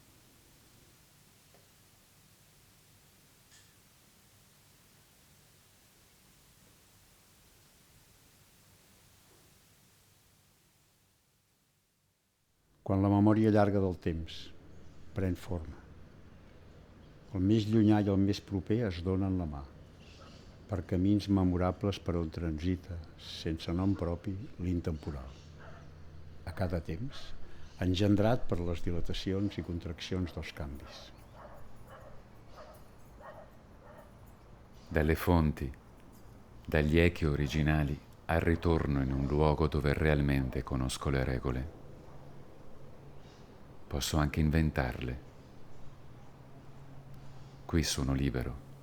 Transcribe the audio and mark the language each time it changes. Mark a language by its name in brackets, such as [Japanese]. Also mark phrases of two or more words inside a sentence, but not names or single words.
[Catalan] Quan la memòria llarga del temps pren forma, el més llunyà i el més proper es donen la mà, per camins memorables per on transita, sense nom propi, l'intemporal. A cada temps, engendrat per les dilatacions i contraccions dels canvis. [Italian] Dalle fonti, dagli echi originali, al ritorno in un luogo dove realmente conosco le regole. Posso anche inventarle. Qui sono libero.